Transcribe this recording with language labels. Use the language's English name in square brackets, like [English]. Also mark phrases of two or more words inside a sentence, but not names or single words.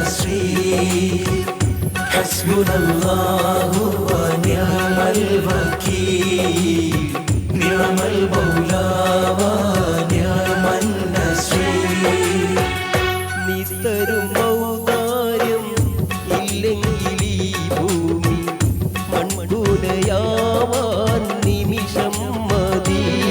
[Arabic] النصير حسبنا الله ونعم الوكيل نعم المولى ونعم النصير [Malayalam] നിത്തരും ഔദാര്യം ഇല്ലെങ്കിൽ ഈ ഭൂമി മൺകുലയാവാൻ നിമിഷം മതി.